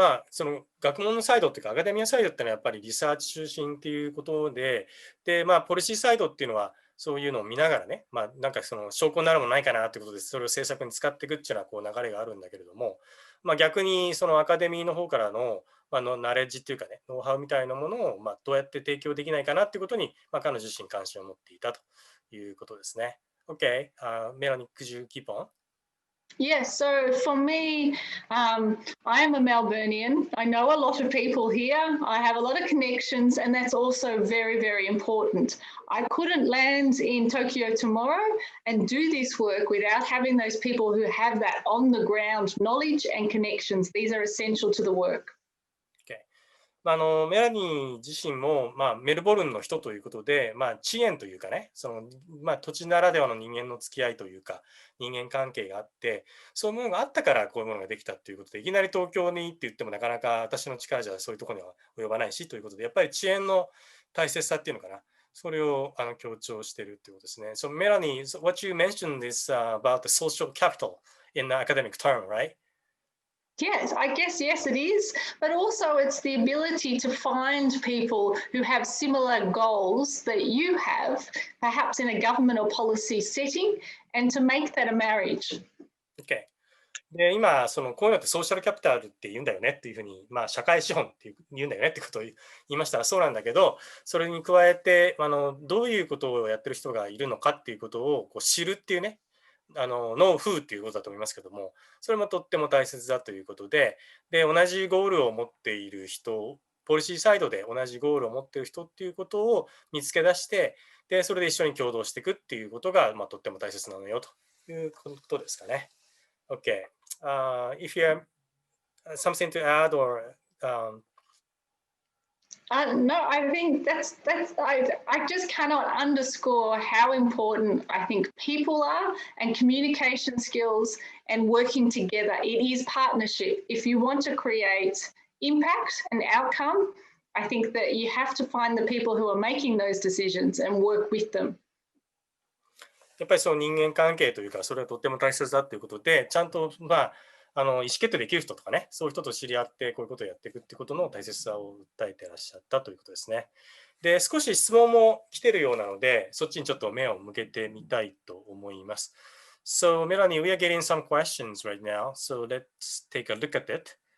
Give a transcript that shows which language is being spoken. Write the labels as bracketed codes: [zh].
[ja] その学問のサイドっていうか、アカデミアサイドっていうのはやっぱりリサーチ中心っていうことで、ポリシーサイドっていうのはそういうのを見ながらね、なんかその証拠になるものないかなってことで、それを政策に使っていくっていうのは流れがあるんだけれども、逆にそのアカデミーの方からの、ナレッジっていうかね、ノウハウみたいなものを、どうやって提供できないかなっていうことに、彼女自身関心を持っていたということですね。 [en] Okay, Melanie, could you keep on? Yes, so for me, I am a Melburnian. I know a lot of people here. I have a lot of connections, and that's also very, very important. I couldn't land in Tokyo tomorrow and do this work without having those people who have that on-the-ground knowledge and connections. These are essential to the work. [ja] メラニー自身も、メルボルンの人ということで、地縁というかね、土地ならではの人間の付き合いというか、人間関係があって、そういうものがあったからこういうものができたということで、いきなり東京にって言ってもなかなか私の力じゃそういうところには及ばないしということで、やっぱり地縁の大切さっていうのかな、それを強調しているということですね。 [en] So Melanie, what you mentioned is about the social capital in the academic term, right? Yes, I guess, yes, it is. But also it's the ability to find people who have similar goals that you have, perhaps in a government or policy setting, and to make that a marriage. Okay. [ja] で、今、こういうのってソーシャルキャピタルって言うんだよねっていうふうに、社会資本って言うんだよねってことを言いましたらそうなんだけど、それに加えて、どういうことをやってる人がいるのかっていうことをこう知るっていうね、ノウフーっていうことだと思いますけども、それもとっても大切だということで、同じゴールを持っている人、ポリシーサイドで同じゴールを持っている人っていうことを見つけ出して、で、それで一緒に共同していくっていうことが、とっても大切なのよということですかね。 [en] OK. If you have something to add or no, I think I just cannot underscore how important I think people are and communication skills and working together. It is partnership. If you want to create impact and outcome, I think that you have to find the people who are making those decisions and work with them. [ja] やっぱりその人間関係というか、それはとっても大切だということで、ちゃんと、意思決定できる人とかね、そういう人と知り合って、こういうことをやっていくっていうことの大切さを訴えていらっしゃったということですね。で、少し質問も来てるようなので、そっちにちょっと目を向けてみたいと思います。 [en] So, Melanie, we are getting some questions right now. So, let's take a look at it.